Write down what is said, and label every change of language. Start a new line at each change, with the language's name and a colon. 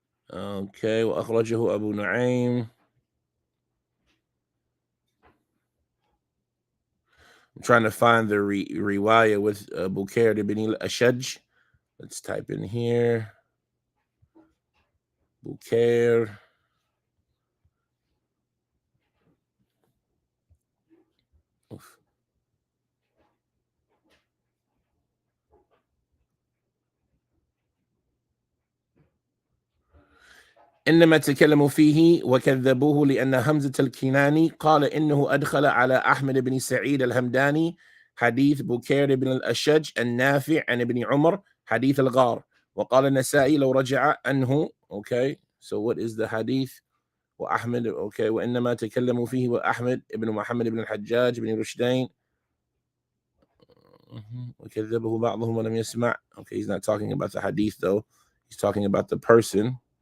English: Okay,
Arabic: وأخرجه أبو نعيم.
English: I'm trying to find the riwayah with Bukair ibn al-Ashaj. Let's type in here. Bukair. Oof.
Arabic: إنما تكلموا فيه وكذبوه لأن همزة الكناني قال إنه أدخل على أحمد بن سعيد الهمداني حديث بكير بن الأشج النافع عن ابن عمر حديث الغار. وقال النسائي لو رجع عنه.
English: Okay, so what is the hadith?
Arabic: وأحمد
English: okay
Arabic: وإنما تكلموا فيه وأحمد ابن محمد بن الحجاج بن رشدين وكذبه بعضهم ولم يسمع.
English: Okay, he's not talking about the hadith though. He's talking about the person.